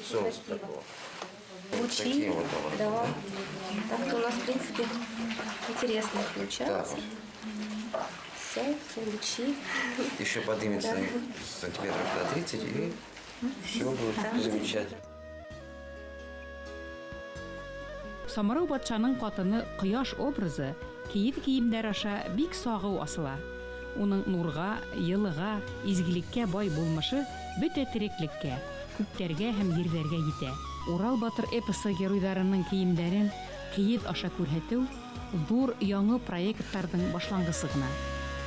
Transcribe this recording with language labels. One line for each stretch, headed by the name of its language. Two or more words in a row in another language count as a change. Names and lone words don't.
Russian: Солнце красиво. такого. Лучи. Такие вот образы, Да. Так-то у нас, в принципе, интересно получается. Все лучи. Еще поднимется сантиметров до 30, и все будет замечательно.
Bashkir: Самарау батшаның катыны Кояш образы киев киемдәр аша бик сагыу асыла. Уның нурга, йылыга, изгилеккә бай булмышы бөтә тереклеккә, күктәргә һәм җирләргә җитә. Урал батыр эпосы геройларының киемдәрен киев аша күрһәтү зур яңа проектларның башлангысы гына.